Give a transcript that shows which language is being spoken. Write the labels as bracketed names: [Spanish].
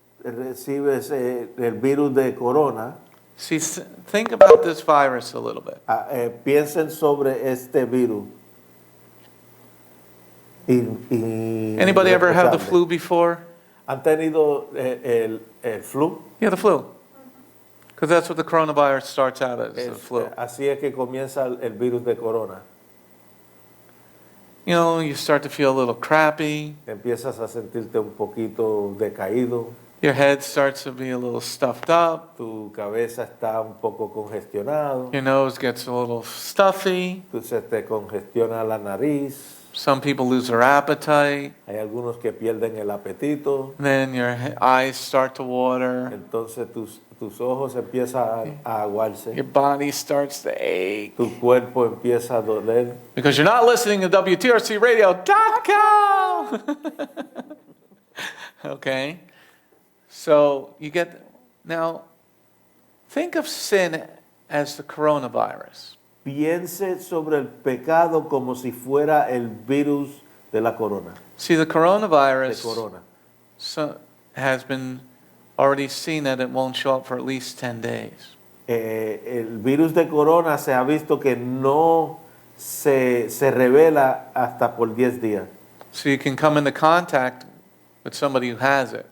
[Spanish] Recibes el virus de corona. [English] See, think about this virus a little bit. [Spanish] Piensen sobre este virus. [English] Anybody ever have the flu before? [Spanish] ¿Han tenido el flu? [English] Yeah, the flu. Because that's what the coronavirus starts out as, the flu. [Spanish] Así es que comienza el virus de corona. [English] You know, you start to feel a little crappy. [Spanish] Empiezas a sentirte un poquito decaído. [English] Your head starts to be a little stuffed up. [Spanish] Tu cabeza está un poco congestionado. [English] Your nose gets a little stuffy. [Spanish] Se te congestiona la nariz. [English] Some people lose their appetite. [Spanish] Hay algunos que pierden el apetito. [English] Then your eyes start to water. [Spanish] Entonces tus ojos empiezan a aguarse. [English] Your body starts to ache. [Spanish] Tu cuerpo empieza a doler. [English] Because you're not listening to WTRCradio.com. Okay? So you get, now, think of sin as the coronavirus. [Spanish] Piense sobre el pecado como si fuera el virus de la corona. [English] See, the [Spanish] De [English] coronavirus [Spanish] corona. [English] has been already seen that it won't show up for at least 10 days. [Spanish] El virus de corona se ha visto que no se revela hasta por 10 días. [English] So you can come into contact with somebody who has it.